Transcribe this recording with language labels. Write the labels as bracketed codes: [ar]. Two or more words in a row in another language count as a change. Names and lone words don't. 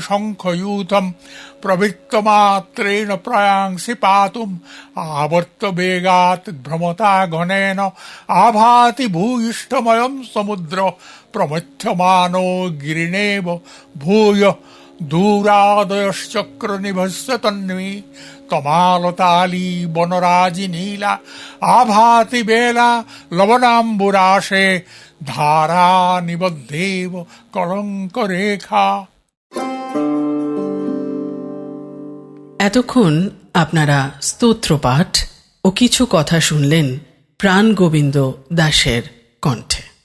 [sa] শঙ্খయూথম প্রবৃত্তমাত্রেণ প্রয়াংসি পাতুম আবর্ত বেগাৎ ভ্রমতা ঘনেন আভাতি ভূয়িষ্ঠময়ং সমুদ্র প্রমথ্যমানো গিরিণেব ভূয় দূরাদয়শ্চক্র নিভস্য তন্মী তমালতালী বনরাজি নীলা আভাতি বেলা লবণাম্বুরাশে ধারা নিবদ্ধেব কলঙ্ক রেখা। [bn] এতক্ষণ আপনারা স্তোত্রপাঠ ও কিছু কথা শুনলেন প্রাণ গোবিন্দ দাসের কণ্ঠে।